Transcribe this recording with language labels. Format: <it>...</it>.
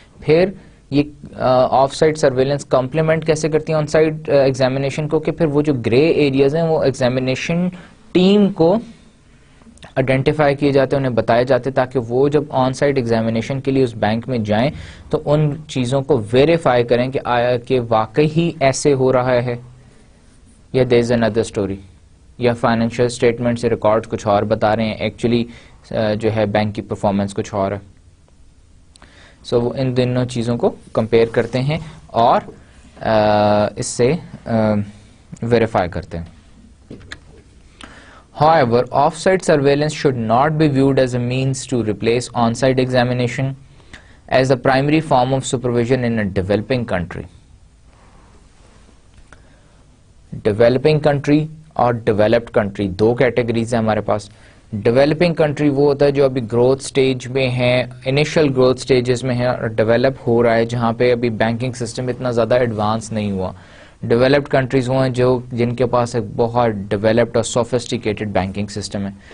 <ur>پھر یہ of sight surveillance complement کیسے کرتی ہیں آن سائٹ ایگزامینیشن کو, کہ پھر وہ جو گرے ایریاز ہیں وہ ایگزامینیشن ٹیم کو آئیڈینٹیفائی کیے جاتے ہیں, انہیں بتائے جاتے ہیں, تاکہ وہ جب آن سائٹ ایگزامینیشن کے لیے اس بینک میں جائیں تو ان چیزوں کو ویریفائی کریں کہ آیا کہ واقعی ہی ایسے ہو رہا ہے یا</ur> <en>there is under story,</en> <ur>یا فائنینشیل اسٹیٹمنٹ سے ریکارڈ کچھ اور بتا رہے ہیں, ایکچولی جو ہے بینک کی پرفارمنس کچھ اور ہے. سو وہ ان دونوں چیزوں کو کمپیئر کرتے ہیں اور اس سے ویریفائی کرتے ہیں.</ur> <en>However, off-site surveillance should not be viewed as a means to replace on-site examination as the primary form of supervision in a developing country.</en> <ur>Developing country اور developed country دو categories ہیں ہمارے پاس. Developing country وہ ہوتا ہے جو ابھی growth stage میں ہے, انیشل گروتھ سٹیجز میں ہے اور ڈیولپ ہو رہا ہے, جہاں پہ ابھی بینکنگ سسٹم اتنا زیادہ ایڈوانس نہیں ہوا. ڈیولپڈ کنٹریز وہ ہیں جن کے پاس ایک بہت ڈیولپڈ اور سوفسٹیکیٹڈ بینکنگ سسٹم ہے.</ur>